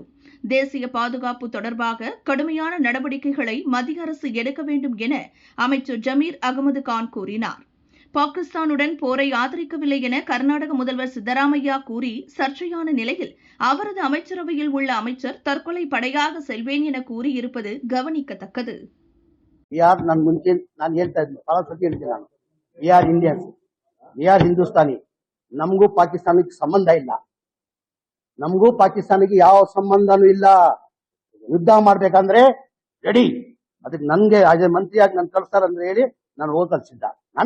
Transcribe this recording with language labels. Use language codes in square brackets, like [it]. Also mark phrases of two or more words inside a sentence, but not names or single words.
[ta] தேசிய பாதுகாப்பு தொடர்பாக கடுமையான நடவடிக்கைகளை மத்திய அரசு எடுக்க வேண்டும் என அமைச்சர் ஜமீர் அகமது கான் கூறினார். பாகிஸ்தானுடன் போரை ஆதரிக்கவில்லை என கர்நாடக முதல்வர் சித்தராமையா கூறி சர்ச்சையான நிலையில் அவரது அமைச்சரவையில் உள்ள அமைச்சர் தற்கொலை படையாக செல்வேன் என கூறியிருப்பது கவனிக்கத்தக்கது. [kn] ನಮಗೂ ಪಾಕಿಸ್ತಾನಕ್ಕೆ ಸಂಬಂಧ ಇಲ್ಲ. ನಮಗೂ ಪಾಕಿಸ್ತಾನಕ್ಕೆ ಯಾವ ಸಂಬಂಧನೂ ಇಲ್ಲ. ಯುದ್ಧ ಮಾಡ್ಬೇಕಂದ್ರೆ ರೆಡಿ. ಅದಕ್ಕೆ ನನ್ಗೆ ಅದೇ ಮಂತ್ರಿಯಾಗಿ ನನ್ ಕಳ್ಸ್ತಾರಂದ್ರೆ ಹೇಳಿ ನಾನು ಹೋಗಲ್ ಸಿದ್ಧ.